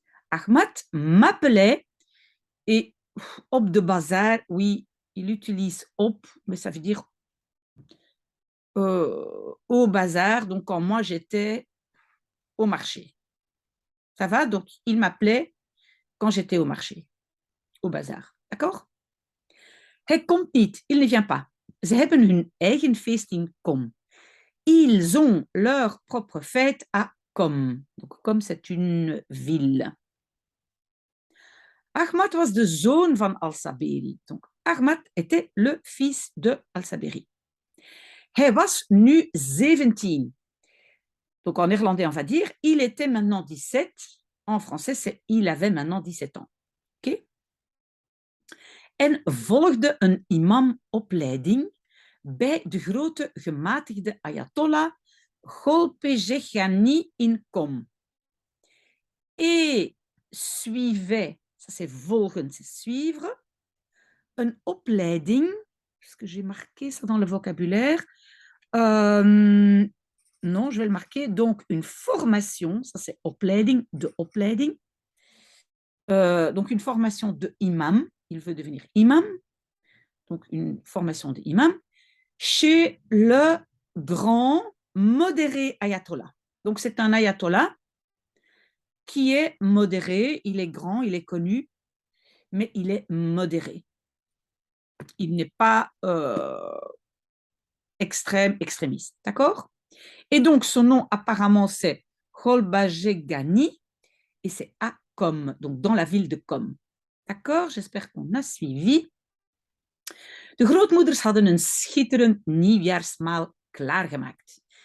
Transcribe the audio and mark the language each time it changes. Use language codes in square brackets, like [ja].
[fr] Ahmad m'appelait et [nl] op de bazar, [fr] oui, il utilise op, mais ça veut dire au bazar, donc quand moi j'étais au marché. Ça va? Donc il m'appelait quand j'étais au marché, au bazar. D'accord? [nl] Hij komt niet, [fr] il ne vient pas. [nl] Ze hebben hun eigen feest in Kom. [fr] Ils ont leur propre fête à Kom. Donc Kom, c'est une ville. [nl] Ahmad was de zoon van Al-Saberi. [fr] Donc Ahmad était le fils de Al-Saberi. [nl] Hij was nu 17. [fr] Donc en néerlandais, on va dire, il était maintenant 17. En français, c'est il avait maintenant 17 ans. Okay? [nl] En volgde een imamopleiding bij de grote gematigde Ayatollah Golpejegani in Qom. [fr] Et suivait, ça c'est volgen, c'est suivre, [nl] een opleiding, [fr] est-ce que j'ai marqué ça dans le vocabulaire? Non, je vais le marquer. Donc, une formation, ça c'est opleiding, [nl] de opleiding. [fr] Donc, une formation de imam, il veut devenir imam. Donc, une formation d'imam chez le grand modéré ayatollah. Donc, c'est un ayatollah qui est modéré, il est grand, il est connu, mais il est modéré. Il n'est pas extrémiste, d'accord? Et donc, son nom apparemment, c'est Golbajegani, et c'est à Qom, donc dans la ville de Qom. D'accord? J'espère qu'on a suivi. [nl] De grootmoeders hadden een schitterend nieuwjaarsmaal klaargemaakt.